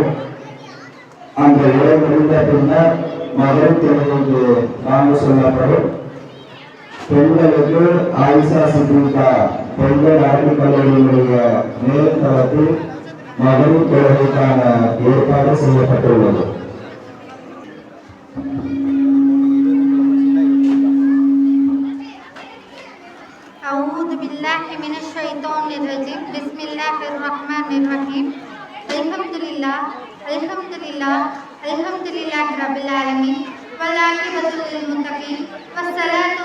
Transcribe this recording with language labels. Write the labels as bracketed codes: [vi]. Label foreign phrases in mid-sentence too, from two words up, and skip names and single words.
[ta] அந்த உரை முடிந்த பின்னர் மகளிர் தொழுகைக்கு வாங்க சொல்லப்படும். பெண்களுக்கு ஆயிஷா சித்திகா பெண்கள் அரபிக் கல்லூரியினுடைய மேல்தளத்தில் மகளிர் தொழுகைக்கான ஏற்பாடு செய்யப்பட்டுள்ளது. [ar] أعوذ بالله من الشيطان الرجيم بسم الله الرحمن الرحيم الحمد لله الحمد لله الحمد لله رب العالمين والعاقبة للمتقين والصلاة